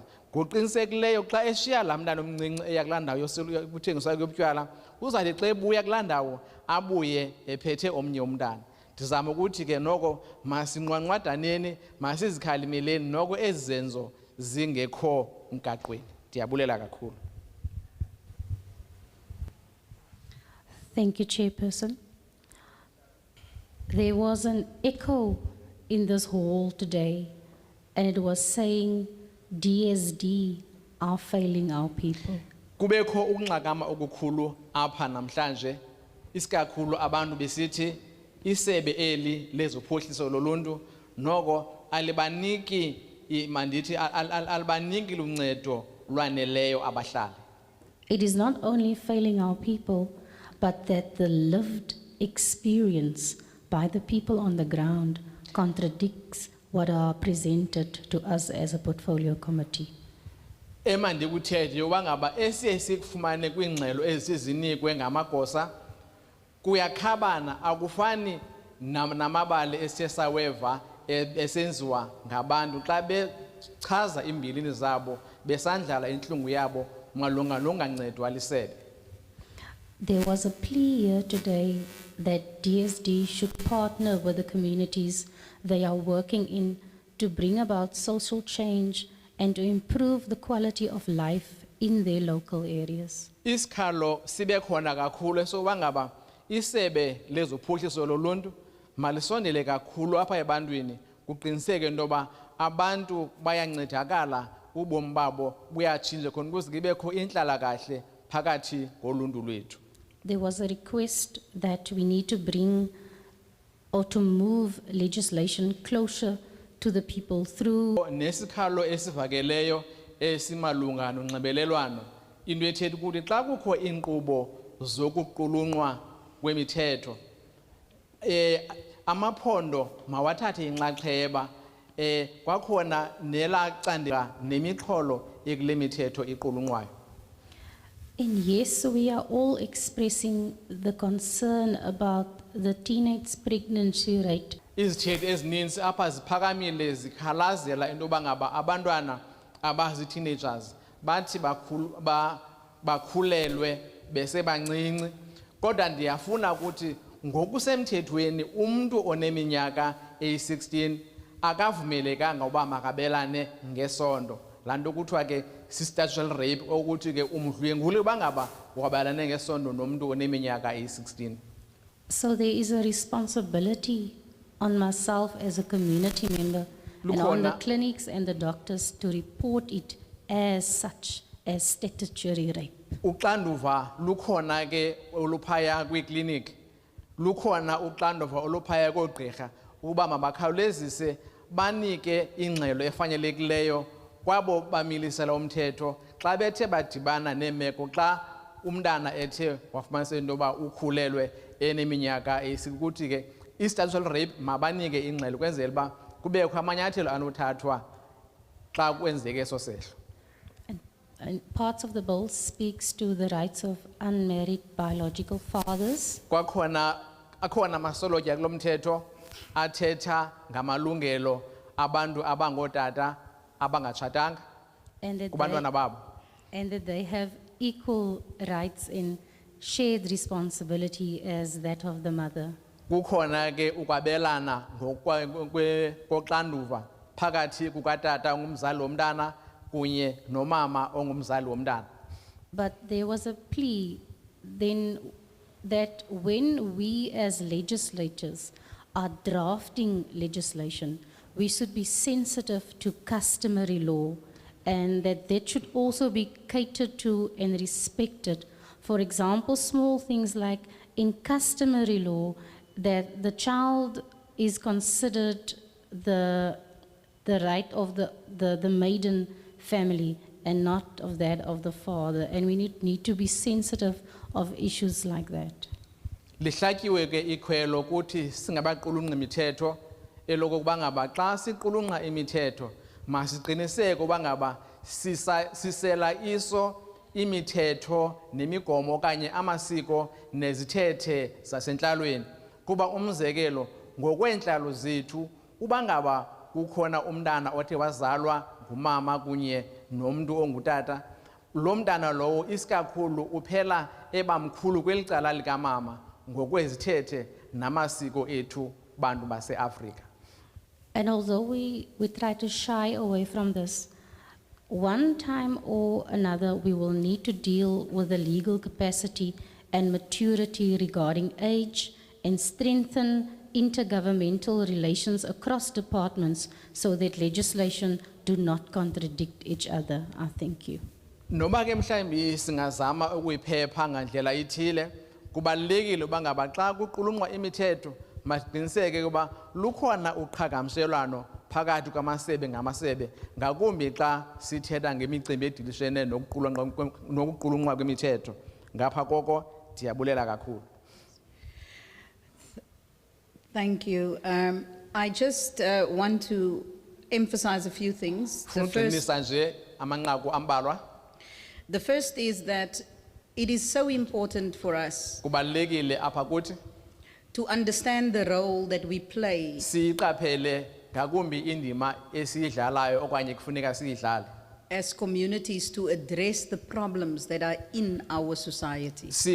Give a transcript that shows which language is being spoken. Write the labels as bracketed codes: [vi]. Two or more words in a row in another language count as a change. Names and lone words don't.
[xh] Ngoqinisekileyo xa eshiya laa mntana omncinci eya kulaa ndawo yokuthengiswa ubutywala, uzathi xa ebuya kulaa ndawo abuye ephethe omnye umntana. Ndizama ukuthi ke noko masinqwanqwadaneni, masizikhalimeleni noko ezi zenzo zingekho mgaqweni. Ndiyabulela kakhulu. [en] Thank you, Chairperson. There was an echo in this hall today, and it was saying DSD are failing our people. [xh] Kubekho ukunxakama okukhulu apha namhlanje, isikakhulu abantu besithi isebe eli lezophuhliso loluntu noko alibaniki mandithi alibaniki luncedo lwaneleyo abahlali. [en] It is not only failing our people, but that the lived experience by the people on the ground contradicts what are presented to us as a portfolio committee. [xh] Emandikuthethe yoba ngaba esiye sikufumane kwiingxelo ezizinikwe ngamagosa kuyakhabana akufani namabali esiye saweva esenziwa ngabantu xa bechaza imbilini zabo besandlala intlungu yabo malunga nongancedwa lisebe. [en] There was a plea here today that DSD should partner with the communities they are working in to bring about social change and to improve the quality of life in their local areas. [xh] Isikhalo sibe khona kakhulu sokuba ngaba isebe lezophuhliso loluntu malisondele kakhulu apha ebantwini kuqiniseke into yoba abantu bayancedakala ubomi babo buyatshintsha khona ukuze kubekho inhlalakahle phakathi koluntu lwethu. [en] There was a request that we need to bring or to move legislation closer to the people through [xh] Nesikhalo esivakeleyo esimalunga nonxibelelwano into ethetha ukuthi xa kukho inkqubo zokuqulunqwa kwemithetho amaphondo mawathathe inxaxheba kwakhona nelacandela nemixholo ekule mithetho iqulunqwayo. [en] And yes, we are all expressing the concern about the teenage pregnancy rate. [xh] Izithethe ezininzi apha ziphakamile zikhalazela into yoba ngaba abantwana abazi-teenagers bathi bakhulelwe besebancinci, kodwa ndiyafuna ukuthi ngokusemthethweni umntu oneminyaka eyi-16 akavumelekanga uba makabelane ngesondo. Laa nto kuthiwa ke si- [en] statutory rape [xh] okuthi ke umdlwenguli uba ngaba wabelane ngesondo nomntu oneminyaka eyi-16. [en] So there is a responsibility on myself as a community member and on the clinics and the doctors to report it as such as statutory rape. [xh] Uxanduva lukhona ke oluphaya kwiiklinikhi, lukhona uxanduva oluphaya koogqirha ukuba mabakhawulezise banike ingxelo efanelekileyo kwabo bamilisela umthetho xa bethe badibana neemeko xa umntana ethe wafumanisa into yoba ukhulelwe eneminyaka esikuthi ke i- [en] statutory rape [xh] mabanike ingxelo ukwenzela uba kubekho amanyathelo anothathwa xa kwenzeke eso sehlo. [en] And parts of the bill speaks to the rights of unmarried biological fathers. [xh] Kwakhona akhona amasolotya kulo mthetho athetha ngamalungelo abantu abangootata abangatshatanga kubantwana babo. [en] And that they have equal rights and shared responsibility as that of the mother. [xh] Kukhona ke ukwabelana koxanduva phakathi kukatata ongumzali womntana kunye nomama ongumzali womntana. [en] But there was a plea then that when we as legislators are drafting legislation, we should be sensitive to customary law and that should also be catered to and respected. For example, small things like in customary law that the child is considered the right of the maiden family and not of that of the father, and we need to be sensitive of issues like that. [xh] Lihlatyiwe ke ikhwelo ukuthi singabaqulunqa imithetho elokuba ngaba xa siqulunqa imithetho masiqiniseke uba ngaba sisela iso imithetho nemigomo okanye amasiko nezithethe zasentlalweni kuba umzekelo ngokwentlalo zethu uba ngaba kukhona umntana othe wazalwa ngumama kunye nomntu ongutata, lo mntana lowo isikakhulu uphela ebamkhulu kwelicala likamama ngokwezithethe namasiko ethu bantu base-Afrika. [en] And although we try to shy away from this, one time or another we will need to deal with the legal capacity and maturity regarding age and strengthen intergovernmental relations across departments so that legislation do not contradict each other. I thank you. [xh] Noma ke mhlawumbi singazama ukuyiphepha ngandlela ithile, kubalulekile uba ngaba xa kuqulunqwa imithetho masiqiniseke ukuba lukhona uqhagamshelwano phakathi kwamasebe ngamasebe, ngakumbi xa sithetha ngemicimbi edilishene nokuqulunqwa kwemithetho. Ngapha koko ndiyabulela kakhulu. [en] Thank you. I just want to emphasize a few things. The first is that it is so important for us to understand the role that we play as communities to address the problems that are in our society.